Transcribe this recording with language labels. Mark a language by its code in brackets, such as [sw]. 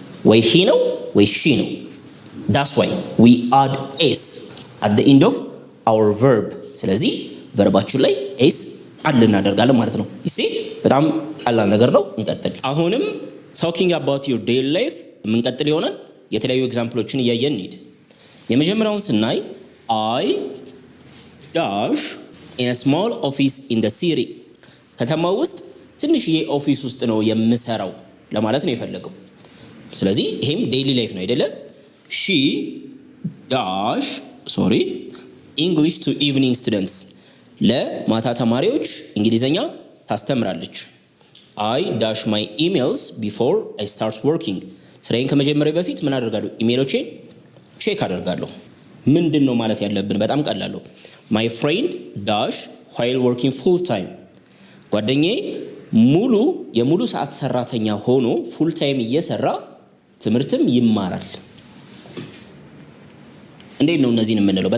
[am] ወይ he ነው ወይ she ነው። [en] that's why we add s at the end of our verb። [am] ስለዚህ ቨርባችን ላይ ኤስ አድ እናደርጋለን ማለት ነው። ይሲ በጣም ቀላል ነገር ነው። እንቀጥል። አሁንም [en] talking about your daily life [am] የምንቀጥል ይሆናል። የተለያዩ ኤግዛምፕሎችን እያየን እንሂድ። የመጀመሪያውን ስናይ I [en] dash in a small office in the city። [am] ከተማው ውስጥ ትንሽዬ ኦፊስ ውስጥ ነው የምሰራው ለማለት ነው የፈለገው። ስለዚህ ይሄም ዴይሊ ላይፍ ነው አይደለ? [en] she dash English to evening students። [am] ለማታ ተማሪዎች እንግሊዘኛ ታስተምራለች። [en] I dash my emails before I start working። [am] ስራዬን ከመጀመሪያ በፊት ምን አደርጋለሁ? ኢሜሎቼን ቼክ አደርጋለሁ። ምንድን ነው ማለት ያለብን? በጣም ቀላል ነው። [en] my friend dash while working full time። [am] ጓደኛዬ የሙሉ ሰዓት ሰራተኛ ሆኖ ፉል ታይም እየሰራ ትምህርትም ይማራል። እንዴት ነው እነዚህን የምንለው?